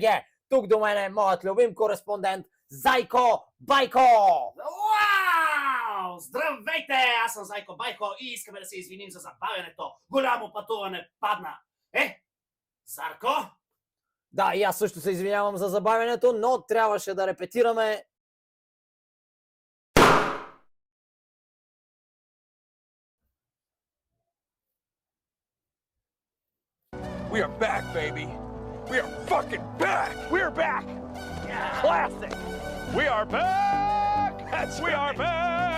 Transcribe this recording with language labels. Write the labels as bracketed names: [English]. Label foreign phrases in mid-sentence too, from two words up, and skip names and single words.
[Bulgarian] Тук до мен е моят любим кореспондент Зайко Байко! Вау! Здравейте! Аз съм Зайко Байко и искаме да се извиним за забавянето. Голямо пътуване падна. Зарко? Да, и аз също се извинявам за забавянето, но трябваше да репетираме. [English] We are back, baby. We are fucking back. We're back. Classic. We are back. We are back.